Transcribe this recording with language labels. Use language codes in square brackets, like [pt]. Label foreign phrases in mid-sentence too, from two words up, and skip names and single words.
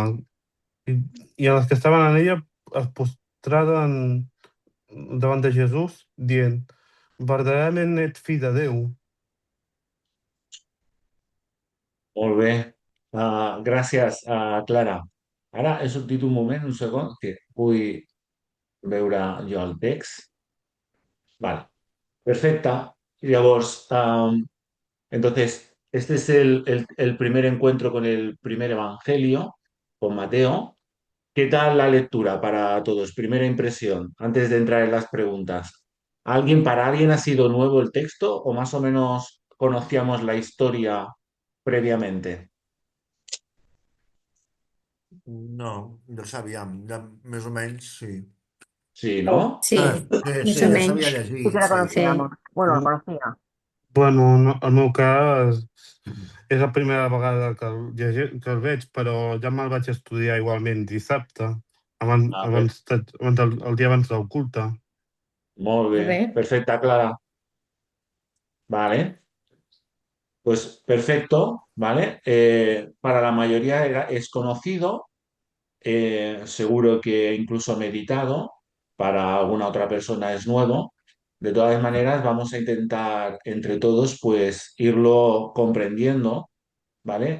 [ca] I, i els que estaven en ella es postraren davant de Jesús, dient: Verdaderament ets fill de Déu. Molt bé. Gràcies, Clara. Ara he sortit un moment, un segon, que vull veure jo el text. Vale, perfecte. Llavors, [es] entonces, este es el primer encuentro con el primer evangelio, con Mateo. ¿Qué tal la lectura para todos? Primera impresión, antes de entrar en las preguntas. ¿Para alguien ha sido nuevo el texto o más o menos conocíamos la historia previamente? [ca] No, ja sabíem, ja més o menys, sí. [es] Sí, ¿no? Sí, más Sí, o [ca] ja s'havia [es] menos. Sí que [ca] llegit, [es] la sí. conocíamos. Sí. Bueno, la Mm, conocía. [ca] Bueno, no, en el meu cas és la primera vegada que el veig, però ja me'l vaig estudiar igualment dissabte, [es] Ah, pues, [ca] el dia abans del culte. molt bé. [es] Muy bien. Perfecta, Clara. Vale. Pues perfecto, ¿vale? Para la mayoría es conocido, seguro que incluso meditado, para alguna otra persona es nuevo. De todas maneras, vamos a intentar entre todos, pues, irlo comprendiendo, ¿vale?